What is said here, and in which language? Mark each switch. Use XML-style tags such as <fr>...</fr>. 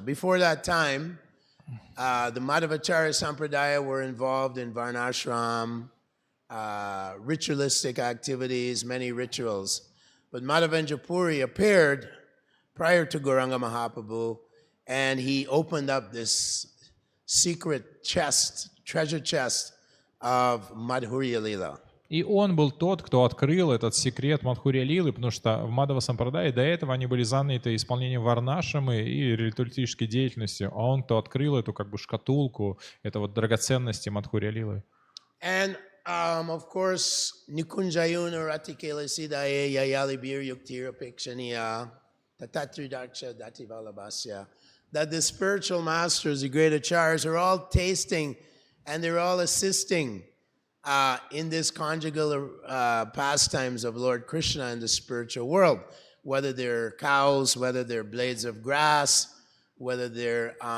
<en>Before that time, the Madhavacharya Sampradaya were involved in Varnashram, ritualistic activities, many rituals. But Madhavendra Puri appeared prior to Gauranga Mahaprabhu, and he opened up this secret chest, treasure chest of Madhurya Lila.</en> <ru>И он был тот, кто открыл этот секрет Мадхурья Лилы, потому что в Мадхава Сампрадае до этого они были заняты исполнением варнашамы и ритуалистической деятельностью, а он, кто открыл эту как бы шкатулку, это вот драгоценности Мадхурья Лилы.</ru> <en>And of course,</en> <sa>Nikunjayuna Ratikela Sidaye Yayali Bir Yuktira Pikshaniya Tatatri Daksha Dativalabhasya,</sa> <en>that the spiritual masters, the great acharyas, are all tasting and they're all assisting in this conjugal pastimes of Lord Krishna in the spiritual world, whether they're cows, whether they're blades of grass, whether they're</en>